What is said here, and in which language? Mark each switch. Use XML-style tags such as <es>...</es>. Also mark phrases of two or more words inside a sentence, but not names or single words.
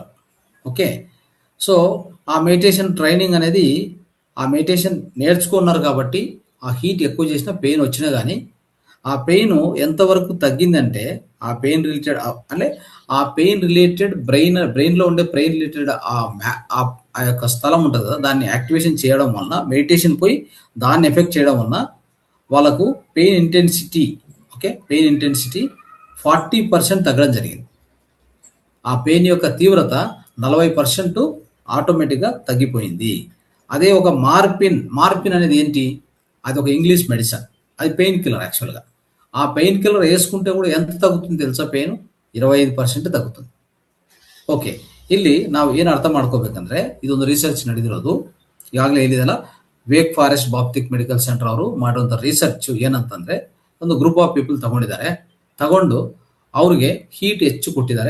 <en>okay, so</en> <te>ఆ</te> <en>meditation training</en> <te>అనేది ఆ మెడిటేషన్ నేర్చుకున్నారు కాబట్టి ఆ హీట్ ఎక్కువ చేసిన పెయిన్ వచ్చినా కానీ ఆ పెయిన్ ఎంతవరకు తగ్గిందంటే ఆ</te> <en>pain related</en> <te>అంటే ఆ</te> <en>pain related</en> <te>బ్రెయిన్లో ఉండే</te> <en>pain related</en> <te>ఆ యొక్క స్థలం ఉంటుంది కదా, దాన్ని యాక్టివేషన్ చేయడం వలన మెడిటేషన్ పోయి దాన్ని ఎఫెక్ట్ చేయడం వలన వాళ్ళకు</te> <en>pain intensity</en> <te>40% తగ్గడం జరిగింది. ఆ పెయిన్ యొక్క తీవ్రత 40% ఆటోమేటిక్గా తగ్గిపోయింది. అదే ఒక మార్పిన్ అనేది ఏంటి? అది ఒక</te> <en>English medicine,</en> <te>అది</te> <en>pain killer.</en> <te>యాక్చువల్గా ఆ</te> <en>pain killer</en> <te>వేసుకుంటే కూడా ఎంత ತಗುತ್ತದೆ తెలుసా?</te> <kn>ಪೇನು 25% ತಗುತ್ತದೆ. ಓಕೆ, ಇಲ್ಲಿ ನಾವು ಏನು ಅರ್ಥ ಮಾಡ್ಕೋಬೇಕಂದ್ರೆ ಇದೊಂದು ರಿಸರ್ಚ್ ನಡೆದಿರೋದು. ಈಗಾಗಲೇ ಹೇಳಿದಲ್ಲ, ವೇಕ್ ಫಾರೆಸ್ಟ್ ಬಾಪ್ಟಿಕ್ ಮೆಡಿಕಲ್ ಸೆಂಟರ್ ಅವರು ಮಾಡುವಂಥ ರಿಸರ್ಚ್ ಏನಂತಂದ್ರೆ ಒಂದು</kn> <en>group of people</en> <kn>ತಗೊಂಡು ಅವ್ರಿಗೆ ಹೀಟ್ ಹೆಚ್ಚು ಕೊಟ್ಟಿದ್ದಾರೆ.</kn>